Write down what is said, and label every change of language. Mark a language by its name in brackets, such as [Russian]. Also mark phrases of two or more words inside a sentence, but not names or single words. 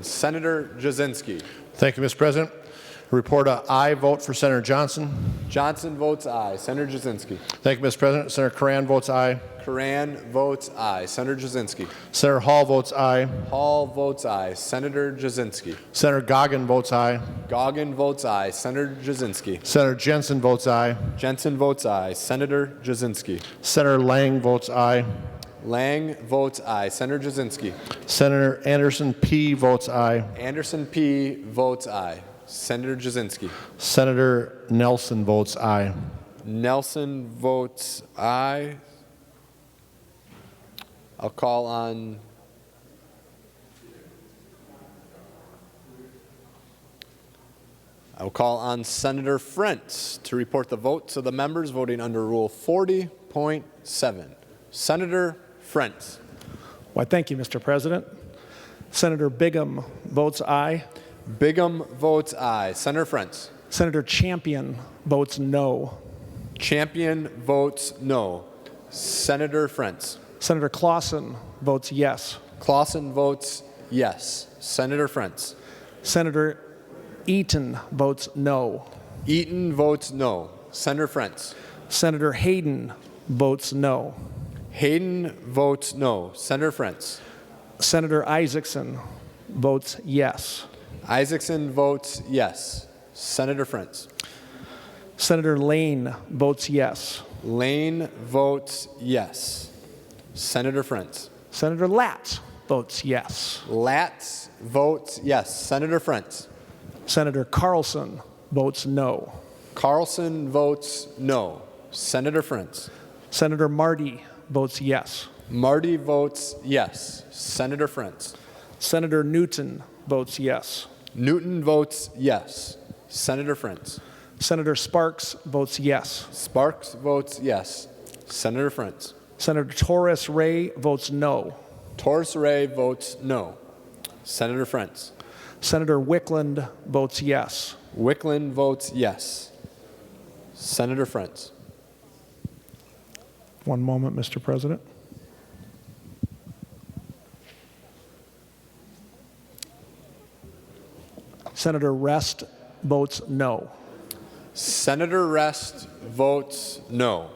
[English] Senator Jasinski. Thank you, Mr. President. Report a aye vote for Senator Johnson. Johnson votes aye. Senator Jasinski. Thank you, Mr. President. Senator Curran votes aye. Curran votes aye. Senator Jasinski. Senator Hall votes aye. Hall votes aye. Senator Jasinski. Senator Goggin votes aye. Goggin votes aye. Senator Jasinski. Senator Jensen votes aye. Jensen votes aye. Senator Jasinski. Senator Lang votes aye. Lang votes aye. Senator Jasinski. Senator Anderson P. votes aye. Anderson P. votes aye. Senator Jasinski. Senator Nelson votes aye. Nelson votes aye. I'll call on Senator Frentz to report the votes of the members voting under Rule 40.7. Senator Frentz. Why, thank you, Mr. President. Senator Bigham votes aye. Bigham votes aye. Senator Frentz. Senator Champion votes no. Champion votes no. Senator Frentz. Senator Clausen votes yes. Clausen votes yes. Senator Frentz. Senator Eaton votes no. Eaton votes no. Senator Frentz. Senator Hayden votes no. Hayden votes no. Senator Frentz. Senator Isaacson votes yes. Isaacson votes yes. Senator Frentz. Senator Lane votes yes. Lane votes yes. Senator Frentz. Senator Latz votes yes. Latz votes yes. Senator Frentz. Senator Carlson votes no. Carlson votes no. Senator Frentz. Senator Marty votes yes. Marty votes yes. Senator Frentz. Senator Newton votes yes. Newton votes yes. Senator Frentz. Senator Sparks votes yes. Sparks votes yes. Senator Frentz. Senator Torres Ray votes no. Torres Ray votes no. Senator Frentz. Senator Wickland votes yes. Wickland votes yes. Senator Frentz. One moment, Mr. President. Senator Rest votes no. Senator Rest votes no.